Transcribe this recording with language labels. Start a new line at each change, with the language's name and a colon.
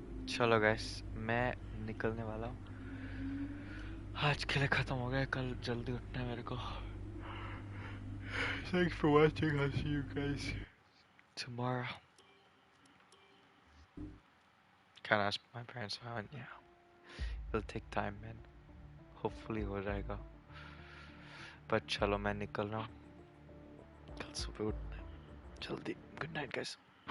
Hindi: चलो गाइस मैं निकलने वाला हूँ आज के लिए खत्म हो गया कल जल्दी उठना है मेरे को
English: Thanks for watching. I'll see you guys tomorrow. Can ask my parents how and yeah. It'll take time man.
Hindi: Hopefully हो जाएगा. But चलो मैं निकल रहा हूँ. कल सुबह उठना है जल्दी.
English: Good night guys.